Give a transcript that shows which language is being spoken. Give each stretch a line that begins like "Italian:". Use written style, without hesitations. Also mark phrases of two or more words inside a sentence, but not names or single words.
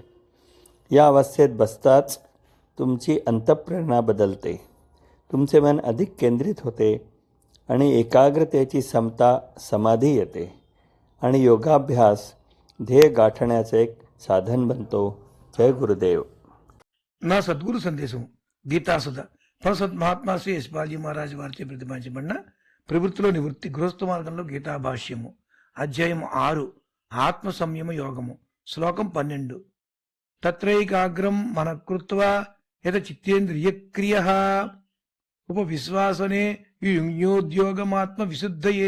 Marathi: या अवस्थेत बसताच तुमची अंतःप्रेरणा बदलते. तुमचे मन अधिक केंद्रित होते आणि एकाग्रतेची समता समाधी येते आणि योगाभ्यास ध्येय गाठण्याचे एक साधन बनतो. जय गुरुदेव.
Telugu: నా సద్గురు సందేశం గీతాసుధ పరమ సంత్ మహాత్మా సురేష్ బాలజీ మహారాజ్ వారిచే ప్రతిపాదించబడిన ప్రవృత్తిలో నివృత్తి గృహస్థ మార్గంలో గీతా భాష్యము అధ్యాయం 6 ఆత్మ సంయమ యోగము శ్లోకం 12.
Sanskrit: తత్రైకాగ్రం మన కృత్వా యత చిత్తేంద్రియ క్రియః ఉపవిశ్వాసనే యుజ్ఞోద్యోగమాత్మ విశుద్ధయే.